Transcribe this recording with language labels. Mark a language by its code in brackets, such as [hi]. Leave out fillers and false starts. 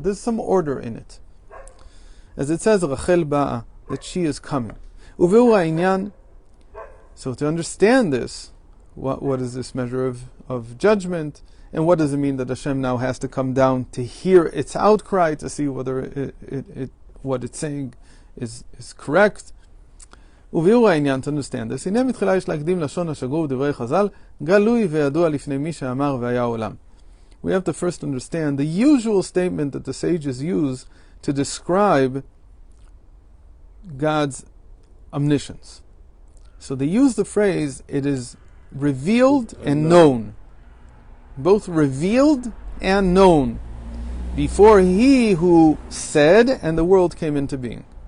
[en] There's some order in it. As it says, [he] Rachel ba'a, [en] that she is coming. [he] Uveu ha'inyan, [en] So to understand this, what is this measure of judgment, and what does it mean that Hashem now has to come down to hear its outcry, to see whether what it's saying is correct? [he] וביאור העניין, [en] to understand this, [he] הנה מתחילה יש להקדים לשון השגור בדברי חז"ל, גלוי וידוע לפני מי שאמר והיה עולם. [en] We have to first understand the usual statement that the sages use to describe God's omniscience. So they use the phrase, it is revealed and known. Both revealed and known before he who said and the world came into being.